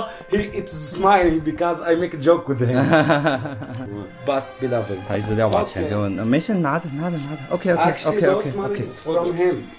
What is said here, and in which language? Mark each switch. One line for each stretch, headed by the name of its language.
English: It's smiling because I make a joke with him. Best beloved.
Chinese: 他一直要把钱给我，没事，拿着。
English: OK. Actually, those money is from him.